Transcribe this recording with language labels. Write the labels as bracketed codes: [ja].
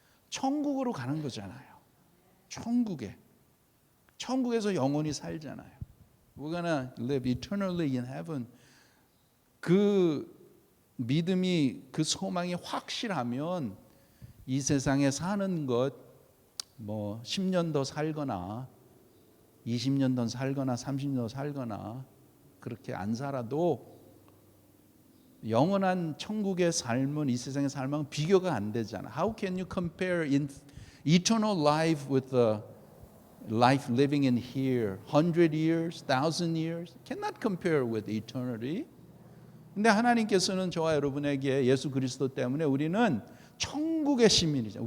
[ko] 천국으로 가는 거잖아요. 천국에. 천국에서 영원히 살잖아요. [en] We're going to live eternally in heaven. [ko] 그 믿음이 그 소망이 확실하면 이 세상에 사는 것 뭐 10년 더 살거나 20년 더 살거나 30년 더 살거나 그렇게 안 살아도 영원한 천국의 삶은 이 세상의 삶은 비교가 안 되잖아. [en] How can you compare in eternal life with the life living in here? 100 years, 1000 years? Cannot compare with eternity. [ko] 근데 하나님께서는 저와 여러분에게 예수 그리스도 때문에 우리는 천국의 시민이죠.